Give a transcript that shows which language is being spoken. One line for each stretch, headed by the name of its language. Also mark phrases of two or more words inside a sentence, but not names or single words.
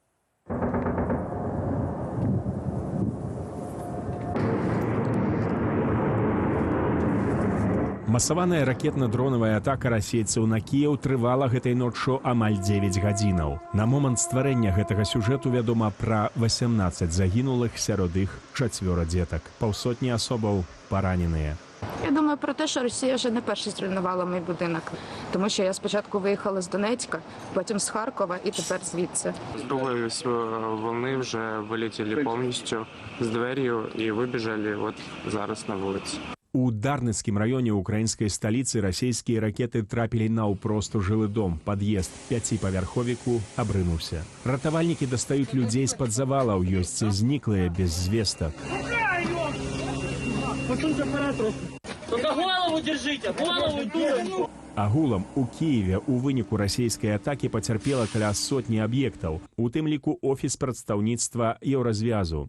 Belarusian: Масаваная ракетна-дронавая атака расейцаў на Кіеў трывала гэтай ноччу амаль 9 гадзінаў. На момант стварэння гэтага сюжэту вядома пра 18 загінулых, сярод іх 4 дзетак. Паўсотні асобаў параненыя.
Ukrainian: Я думаю про те, що Росія вже не перше зруйнувала мій будинок. Тому що я спочатку виїхала з Донецька, потім з Харкова і тепер звідси. З другої волни вже вилетіли повністю з дверью і вибіжали от зараз на вулиці.
Belarusian: У Дарніцкім раёне украінскай сталіцы расійскія ракеты трапілі наўпрост у жылы дом. Пад'езд 5павярховіку абрынуўся. Ратавальнікі дастаюць людзей з-пад завалаў, ёсць зніклыя без звестак. Агулам у Киеве у выніку расійскай атакі пацярпела каля сотні аб'ектаў, у тым ліку офіс прадстаўніцтва Еўразвязу.